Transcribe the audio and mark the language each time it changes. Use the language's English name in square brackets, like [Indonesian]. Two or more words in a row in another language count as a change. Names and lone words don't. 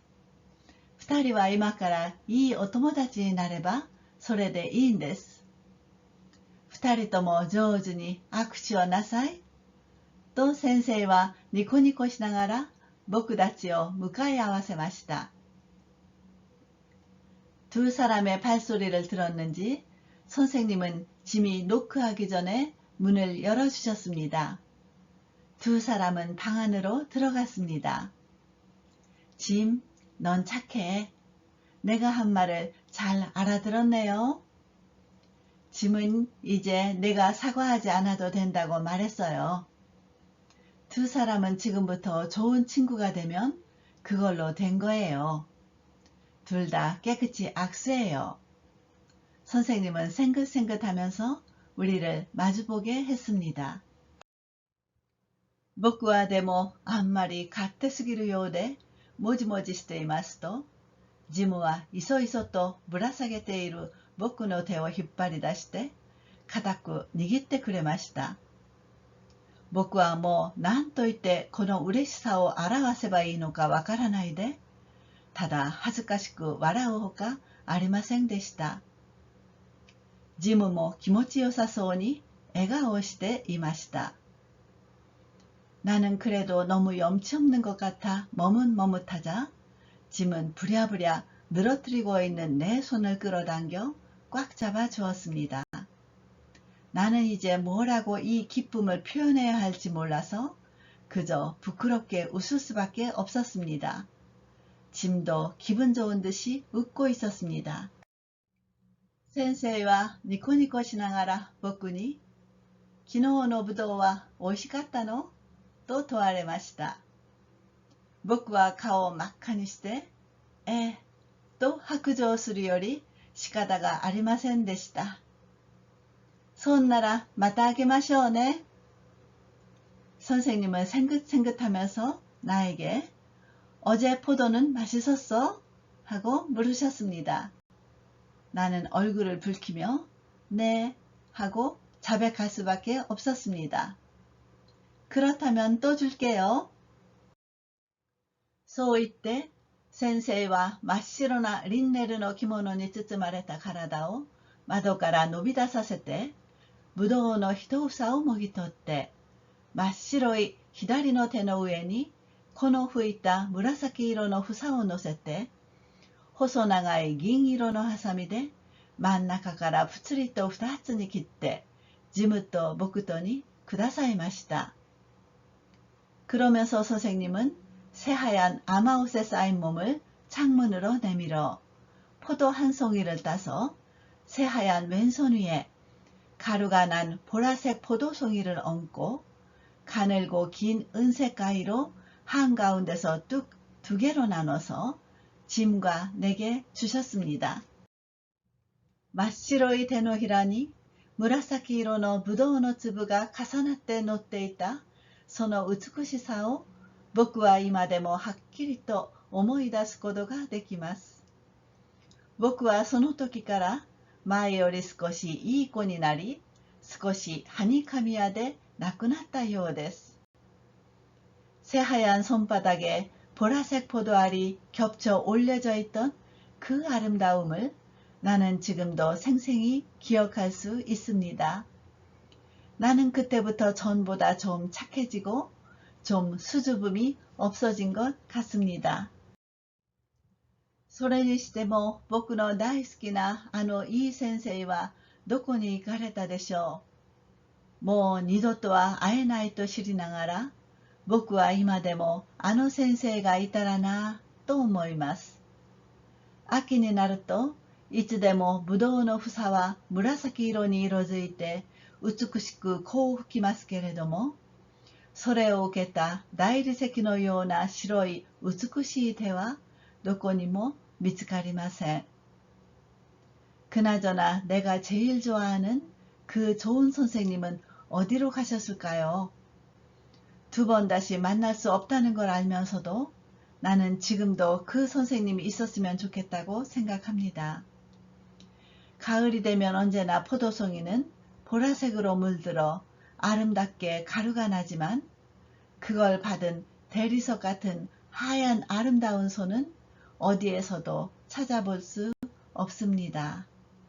[Japanese] 二人は今からいいお友達になればそれでいいんです。二人とも上手に握手をなさい。と先生はニコニコしながら僕たちを向かい合わせました。 [Korean] 두 사람의 발소리를 들었는지 선생님은 짐이 노크하기 전에 문을 열어주셨습니다. 두 사람은 방 안으로 들어갔습니다. 짐, 넌 착해. 내가 한 말을 잘 알아들었네요. 짐은 이제 내가 사과하지 않아도 된다고 말했어요. 두 사람은 지금부터 좋은 친구가 되면 그걸로 된 거예요. 둘 다 깨끗이 악수해요. 선생님은 생긋생긋하면서 우리를 마주보게 했습니다. [Japanese] 僕はでもあんまり勝手すぎるようでもじもじしていますと、ジムはいそいそとぶら下げている僕の手を引っ張り出して固く握ってくれました。僕はもう何と言ってこの嬉しさを表せばいいのかわからないで、ただ恥ずかしく笑うほかありませんでした。ジムも気持ちよさそうに笑顔をしていました。 [Korean] 나는 그래도 너무 염치 없는 것 같아 머뭇머뭇하자 짐은 부랴부랴 늘어뜨리고 있는 내 손을 끌어당겨 꽉 잡아 주었습니다. 나는 이제 뭐라고 이 기쁨을 표현해야 할지 몰라서 그저 부끄럽게 웃을 수밖에 없었습니다. 짐도 기분 좋은 듯이 웃고 있었습니다. [Japanese] 先生はニコニコしながら僕に、昨日のぶどうは美味しかったのと問われました。僕は顔を真っ赤にして、ええ、と白状するより仕方がありませんでした。そんならまたあげましょうね。 [Korean] 선생님은 생긋생긋하면서 나에게 어제 포도는 맛있었어? 하고 물으셨습니다. 나는 얼굴을 붉히며 네 하고 자백할 수밖에 없었습니다. 그렇다면 또 줄게요. [Japanese] そう言って先生は真っ白なリンネルの着物に包まれた体を窓から伸び出させてぶどうの一房をもぎ取って真っ白い左の手の上にこの吹いた紫色の房を乗せて細長い銀色のハサミで真ん中からぷつりと二つに切ってジムと僕とにくださいました [Korean] 。그러면서 선생님은 새하얀 아마옷에 쌓인 몸을 창문으로 내밀어 포도 한 송이를 따서 새하얀 왼손 위에 가루가 난 보라색 포도송이를 얹고 가늘고 긴 은색 가위로 한가운데서 뚝 두 개로 나눠서 짐과 내게 주셨습니다. [Japanese] 真っ白い手のひらに紫色のぶどうの粒が重なって乗っていたその美しさを僕は今でもはっきりと思い出すことができます。僕はその時から前より少しいい子になり、少しはにかみやでなくなったようです。 [Korean] 새하얀 손바닥에 보라색 포도알이 겹쳐 올려져 있던 그 아름다움을 나는 지금도 생생히 기억할 수 있습니다. 나는 그때부터 전보다 좀 착해지고 좀 수줍음이 없어진 것 같습니다. [Japanese] それにしても僕の大好きなあのいい先生はどこに行かれたでしょう。もう二度とは会えないと知りながら僕は今でもあの先生がいたらなと思います。秋になるといつでもぶどうの房は紫色に色づいて美しくこう吹きますけれども、それを受けた大理石のような白い美しい手はどこにも見つかりません。 [Korean] 그나저나 내가 제일 좋아하는 그 좋은 선생님은 어디로 가셨을까요? 2번 다시 만날 수 없다는 걸 알면서도 나는 지금도 그 선생님이 있었으면 좋겠다고 생각합니다. 가을이 되면 언제나 포도송이는 보라색으로 물들어 아름답게 가루가 나지만 그걸 받은 대리석 같은 하얀 아름다운 손은 어디에서도 찾아볼 수 없습니다.